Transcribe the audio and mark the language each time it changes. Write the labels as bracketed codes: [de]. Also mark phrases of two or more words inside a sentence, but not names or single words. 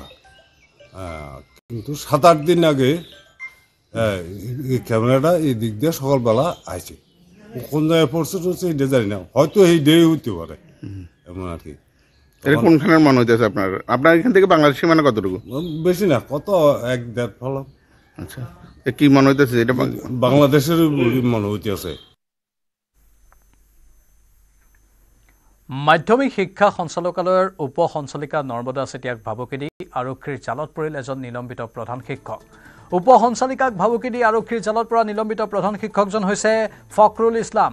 [bn] কিন্তু 7-8 দিন আগে এই ক্যামেরাটা এই দিক দিয়ে সকালবেলা আসছে, কোন জায়গায় পড়ছে টড়ছে এটা জানি না, হয়তো এই ডে হইতে পারে এমন আর কি। কোনখানের মনে হইতেছে আপনার আপনার এখান থেকে বাংলাদেশ সীমানা কতটুকু? বেশি না, কত 1-1.5 ফলম। আচ্ছা, কি মনে হইতেছে এটা বাংলাদেশের মনে হইতেছে। [as] মাধ্যমিক শিক্ষা সঞ্চালকালয়ৰ উপ সঞ্চালিকা নৰ্মদা চেতিয়াক ভাবুকি দি আৰক্ষীৰ জালত পৰিল এজন নিলম্বিত প্ৰধান শিক্ষক। উপ সঞ্চালিকাক ভাবুকি দি আৰক্ষীৰ জালত পৰা নিলম্বিত প্ৰধান শিক্ষকজন হৈছে ফখৰুল ইছলাম।